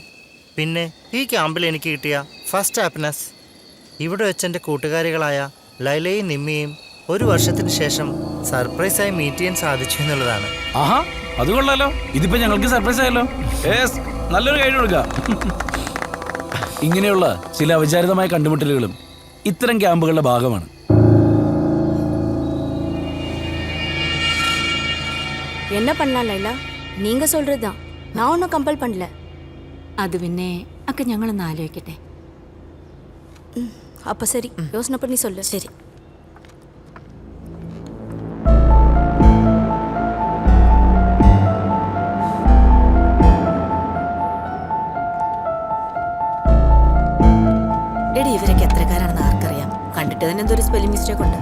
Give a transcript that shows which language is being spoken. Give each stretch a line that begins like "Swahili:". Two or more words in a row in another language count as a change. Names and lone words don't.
Malayalam: പിന്നെ ഈ ക്യാമ്പിൽ എനിക്ക് കിട്ടിയ
English: first happiness
Malayalam: ഇവിടെ വെച്ച് എൻ്റെ കൂട്ടുകാരികളായ ലൈലയും നിമ്മിയും 1 വർഷത്തിന് ശേഷം സർപ്രൈസായി മീറ്റ് ചെയ്യാൻ സാധിച്ചു എന്നുള്ളതാണ്. ആഹാ, അത് കൊള്ളാലോ. ഇതിപ്പോ ഞങ്ങൾക്ക് സർപ്രൈസ് ആയല്ലോ. നല്ലൊരു കൈ കൊടുക്കാം. ഇങ്ങനെയുള്ള ചില അവിചാരിതമായ കണ്ടുമുട്ടലുകളും ഇത്തരം ക്യാമ്പുകളുടെ ഭാഗമാണ്.
Tamil: என்ன பண்ணலாம் லைலா? நீங்க சொல்றதுதான். நான் ஒன்றும் கம்பல் பண்ணல.
Malayalam: അത് പിന്നെ ഒക്കെ ഞങ്ങളൊന്ന് ആലോചിക്കട്ടെ.
Tamil: அப்ப சரி, யோசனை பண்ணி சொல்லு. சரி.
Malayalam: എടി, ഇവരൊക്കെ എത്രക്കാരാണെന്ന് ആർക്കറിയാം. കണ്ടിട്ട് തന്നെ എന്തൊരു
English: spelling mistake
Malayalam: ഉണ്ട്.